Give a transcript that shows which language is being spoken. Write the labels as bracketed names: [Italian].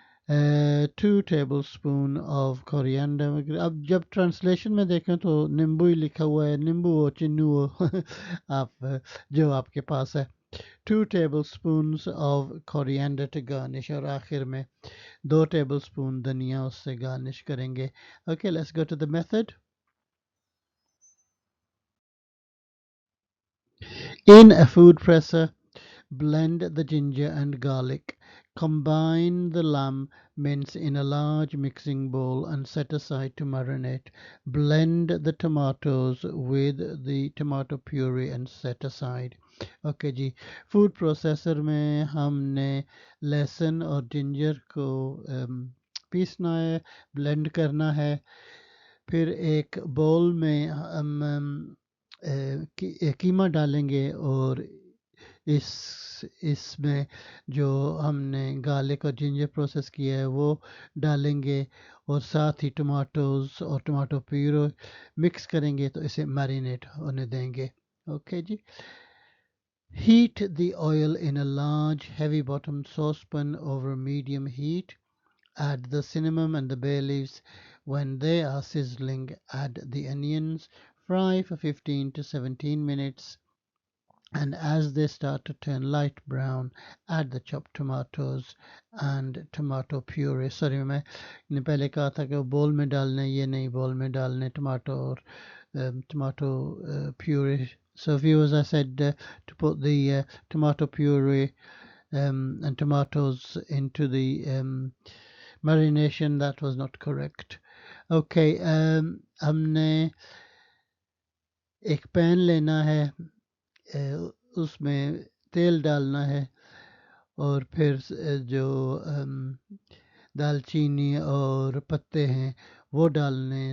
[English] 2 tablespoon of coriander. [Hindi] अब जब translation में देखें तो नींबू ही लिखा हुआ है, नींबू हो चिन्नू हो आप जो आपके पास है. [English] 2 tablespoons of coriander to garnish, [Hindi] और आखिर में 2 tablespoon धनिया उससे गार्निश करेंगे. [English] Okay, let's go to the method. In a food presser, blend the ginger and garlic. Combine the lamb mince in a large mixing bowl and set aside to marinate. Blend the tomatoes with the tomato puree and set aside. [Hindi] Okay ji, food processor में हमने लहसुन और ginger को पीसना है, blend करना है. फिर एक बोल में हम कीमा डालेंगे और इसमें जो हमने गार्लिक और जिंजर प्रोसेस किया है वो डालेंगे, और साथ ही टमाटोज और टमाटो प्यूरो मिक्स करेंगे, तो इसे मैरिनेट होने देंगे. Okay ji, [English] Heat the oil in a large, heavy-bottomed saucepan over medium heat. Add the cinnamon and the bay leaves. When they are sizzling, add the onions. Fry for 15 to 17 minutes, and as they start to turn light brown, add the chopped tomatoes and tomato puree. [Hindi] Sorry, मैंने पहले कहा था कि वो बोल में डालने, ये नहीं, बोल में डालने टमाटो और tomato puree. [English] So viewers, I said to put the tomato puree and tomatoes into the marination. That was not correct. [Hindi] Okay, हमने एक पैन लेना है, उसमें तेल डालना है और फिर जो दालचीनी और पत्ते हैं वो डालने।